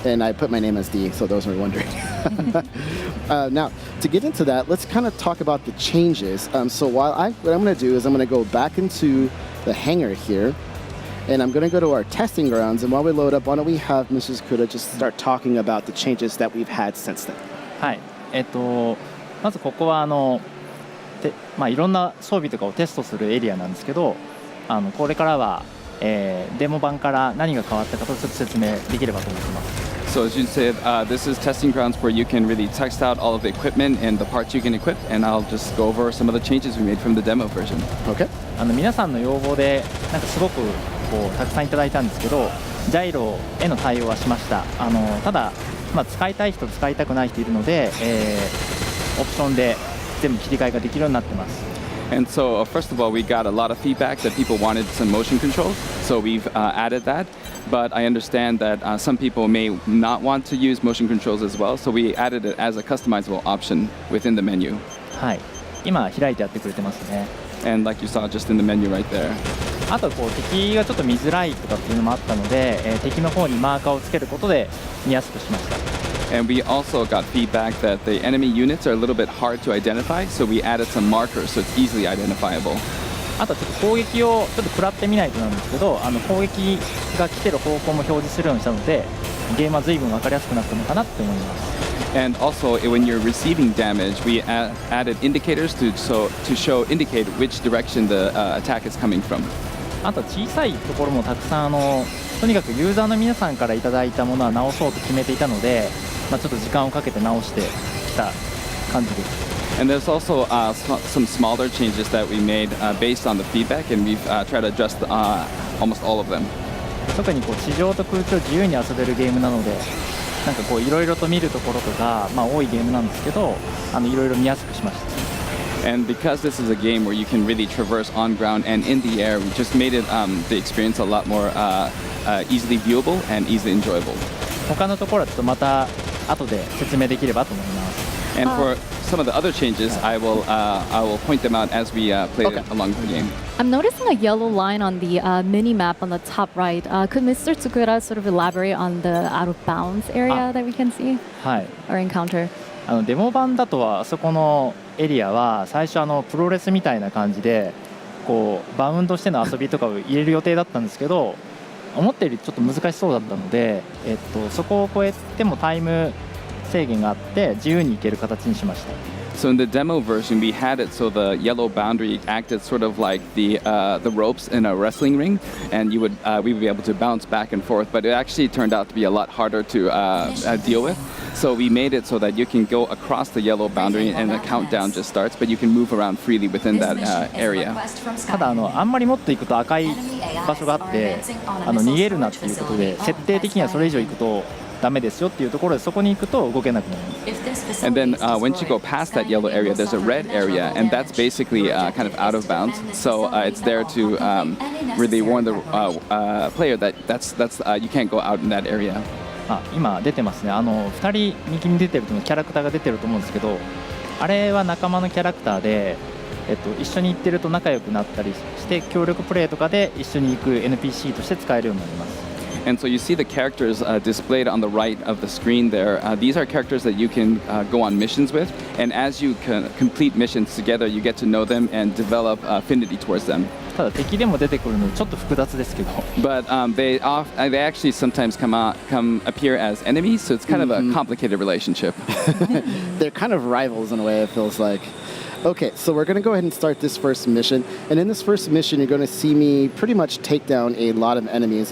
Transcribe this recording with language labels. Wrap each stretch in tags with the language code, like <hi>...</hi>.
<en>And I put my name as D, so those were wondering. Now, to get into that, let's kind of talk about the changes. So what I'm going to do is I'm going to go back into the hangar here, and I'm going to go to our testing grounds. And while we load up, why don't we have Mrs. Kuda just start talking about the changes that we've had since then.</en> <ja>はい、まずここはいろんな装備とかをテストするエリアなんですけど、これからは、デモ版から何が変わったかとちょっと説明できればと思ってます。</ja> <en>So as you said, this is testing grounds where you can really test out all of the equipment and the parts you can equip, and I'll just go over some of the changes we made from the demo version. Okay.</en> <ja>皆さんの要望でなんかすごくたくさんいただいたんですけど、ジャイロへの対応はしました。ただ、使いたい人使いたくない人いるので、オプションで全部切り替えができるようになってます。</ja> <en>And so, first of all, we got a lot of feedback that people wanted some motion controls, so we've added that. But I understand that some people may not want to use motion controls as well, so we added it as a customizable option within the menu.</en> <ja>はい、今開いてやってくれてますね。</ja> <en>And like you saw just in the menu right there.</en> <ja>あと敵がちょっと見づらいとかっていうのもあったので、敵の方にマーカーをつけることで見やすくしました。</ja> <en>And we also got feedback that the enemy units are a little bit hard to identify, so we added some markers so it's easily identifiable.</en> <ja>あとちょっと攻撃をちょっと食らってみないとなんですけど、攻撃が来てる方向も表示するようにしたので、ゲームは随分分かりやすくなったのかなって思います。</ja> <en>And also, when you're receiving damage, we added indicators to indicate which direction the attack is coming from.</en> <ja>あと小さいところもたくさんとにかくユーザーの皆さんからいただいたものは直そうと決めていたので、ちょっと時間をかけて直してきた感じです。</ja> <en>And there's also some smaller changes that we made based on the feedback, and we've tried to adjust almost all of them.</en> <ja>特に地上と空中自由に遊べるゲームなので、なんかいろいろと見るところとか、多いゲームなんですけど、いろいろ見やすくしました。</ja> <en>And because this is a game where you can really traverse on ground and in the air, we just made it the experience a lot more easily viewable and easily enjoyable.</en> <ja>他のところはちょっとまた後で説明できればと思います。</ja> <en>And for some of the other changes, I will point them out as we play along the game. I'm noticing a yellow line on the mini map on the top right. Could Mr. Tsukura sort of elaborate on the out of bounds area that we can see</en> <ja>はい。</ja> <en>or encounter?</en> <ja>デモ版だとはあそこのエリアは最初プロレスみたいな感じでこうバウンドしての遊びとかを入れる予定だったんですけど、思ったよりちょっと難しそうだったので、そこを超えてもタイム制限があって自由に行ける形にしました。</ja> <en>So in the demo version, we had it so the yellow boundary acted sort of like the ropes in a wrestling ring, and we would be able to bounce back and forth. But it actually turned out to be a lot harder to deal with. So we made it so that you can go across the yellow boundary and the countdown just starts, but you can move around freely within that area.</en> <ja>ただあんまりもっと行くと赤い場所があって逃げるなっていうことで設定的にはそれ以上行くとダメですよっていうところでそこに行くと動けなくなります。</ja> <en>And then once you go past that yellow area, there's a red area, and that's basically kind of out of bounds. So it's there to really warn the player that that's you can't go out in that area.</en> <ja>今出てますね。 2人右に出てるとキャラクターが出てると思うんですけど、あれは仲間のキャラクターで、一緒に行ってると仲良くなったりして協力プレイとかで一緒に行く NPC として使えるようになります。</ja> <en>And so you see the characters displayed on the right of the screen there. These are characters that you can go on missions with, and as you complete missions together, you get to know them and develop affinity towards them.</en> <ja>ただ敵でも出てくるのでちょっと複雑ですけど。</ja> <en>But they actually sometimes come appear as enemies, so it's kind of a complicated relationship. They're kind of rivals in a way, it feels like. Okay, so we're going to go ahead and start this first mission. And in this first mission, you're going to see me pretty much take down a lot of enemies.</en>